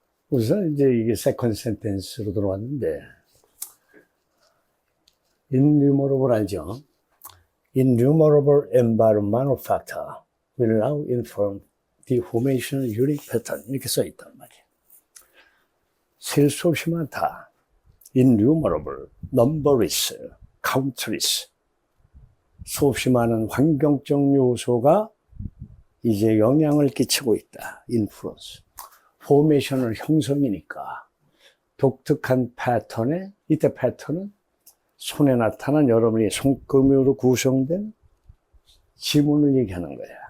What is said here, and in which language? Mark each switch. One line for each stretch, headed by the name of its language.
Korean: 우선 이제 이게 세컨드 센텐스로 들어왔는데, innumerable 알죠?
English: Innumerable environmental factor will now inform the formation of unique pattern.
Korean: 이렇게 써있단 말이에요. 셀 수 없이 많다.
English: Innumerable, numberless, countless.
Korean: 수없이 많은 환경적 요소가 이제 영향을 끼치고 있다.
English: influence.
Korean: 포메이션을 형성이니까 독특한 패턴에, 이때 패턴은 손에 나타난 여러분이 손금으로 구성된 지문을 얘기하는 거야.